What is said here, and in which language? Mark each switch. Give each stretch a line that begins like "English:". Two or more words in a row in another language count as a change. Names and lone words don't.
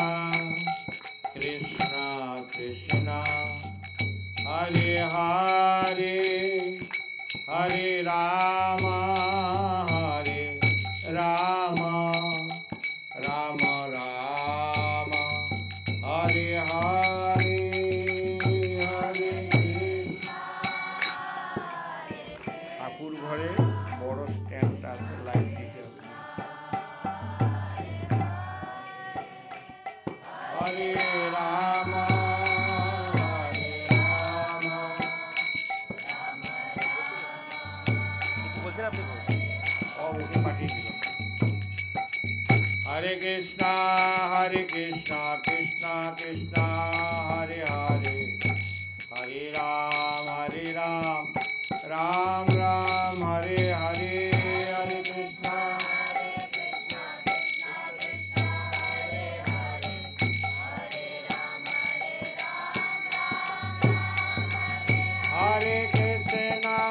Sanskrit: कृष्ण कृष्ण, हरे हरे, हरे राम, हरे राम, राम राम, हरे हरे, हरे कृष्ण।
Bangla: ঠাকুর ঘরে বড় স্ট্যান্ড আছে, লাইট দিতে হবে।
Sanskrit: হরে রাম হরে রাম,
Bangla: বলছেন আপনি, ওকে পাঠিয়ে দিলাম।
Sanskrit: হরে কৃষ্ণ কৃষ্ণ কৃষ্ণ হরে হরে, হরে রাম রাম রাম হরে হরে, হরে কৃষ্ণ হরে কৃষ্ণ